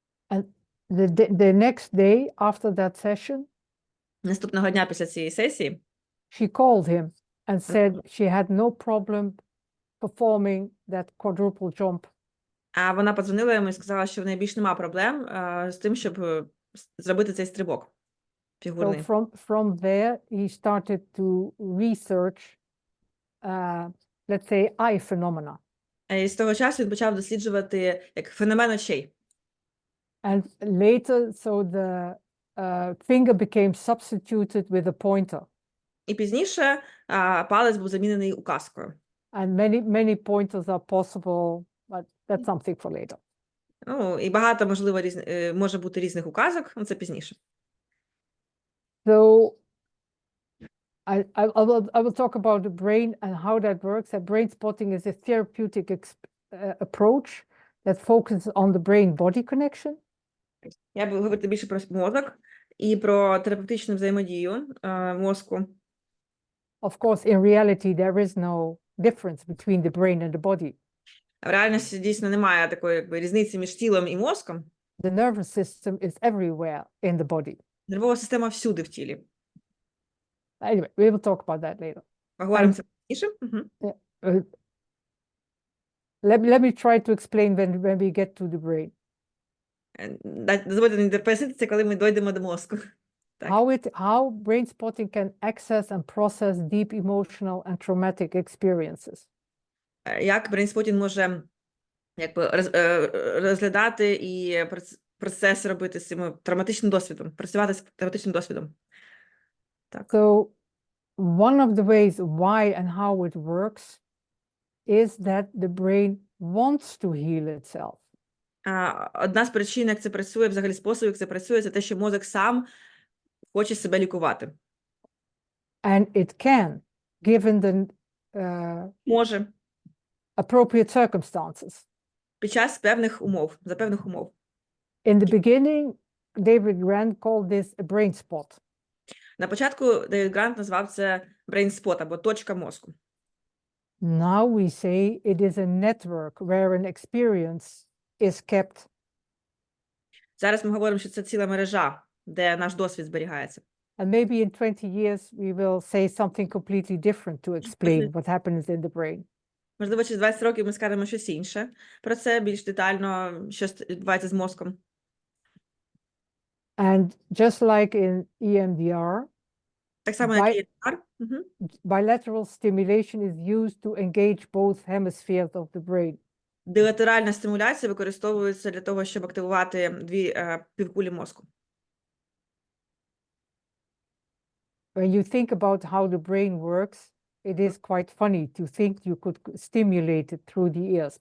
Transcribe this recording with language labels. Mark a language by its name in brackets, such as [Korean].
[English] And the next day after that session, [Ukrainian] Наступного дня після цієї сесії [English] she called him and said she had no problem performing that quadruple jump. [Ukrainian] А вона подзвонила йому і сказала, що в неї більш нема проблем з тим, щоб зробити цей стрибок фігурний. [English] So from there, he started to research, let's say, eye phenomena. [Ukrainian] І з того часу він почав досліджувати як феномен очей. [English] And later, so the finger became substituted with a pointer. [Ukrainian] І пізніше палець був замінений указкою. [English] And many pointers are possible, but that's something for later. [Ukrainian] Ну, і багато, можливо, може бути різних указок, але це пізніше. [English] So I will talk about the brain and how that works. That brain spotting is a therapeutic approach that focuses on the brain-body connection. [Ukrainian] Я буду говорити більше про мозок і про терапевтичну взаємодію мозку. [English] Of course, in reality, there is no difference between the brain and the body. [Ukrainian] В реальності дійсно немає такої якби різниці між тілом і мозком. [English] The nervous system is everywhere in the body. [Ukrainian] Нервова система всюди в тілі. [English] Anyway, we will talk about that later. [Ukrainian] Поговоримо це пізніше. [English] Let me try to explain when we get to the brain. [Ukrainian] Дозвольте мені пояснити це, коли ми дійдемо до мозку. Так. [English] How brain spotting can access and process deep emotional and traumatic experiences. [Ukrainian] Як брейнспотінг може якби розглядати і процес робити з цим травматичним досвідом, працювати з травматичним досвідом. Так. [English] So one of the ways why and how it works is that the brain wants to heal itself. [Ukrainian] Одна з причин, як це працює, взагалі способів, як це працює, це те, що мозок сам хоче себе лікувати. [English] And it can, given the [Ukrainian] Може. [English] appropriate circumstances. [Ukrainian] Під час певних умов, за певних умов. [English] In the beginning, David Grant called this a brain spot. [Ukrainian] На початку Девід Грант назвав це брейнспот або точка мозку. [English] Now we say it is a network where an experience is kept. [Ukrainian] Зараз ми говоримо, що це ціла мережа, де наш досвід зберігається. [English] And maybe in 20 years, we will say something completely different to explain what happens in the brain. [Ukrainian] Можливо, через 20 років ми скажемо щось інше про це, більш детально, що відбувається з мозком. [English] And just like in EMDR, [Ukrainian] Так само, як і EMDR, [English] bilateral stimulation is used to engage both hemispheres of the brain. [Ukrainian] Білатеральна стимуляція використовується для того, щоб активувати дві півкулі мозку. [English] When you think about how the brain works, it is quite funny to think you could stimulate it through the ears.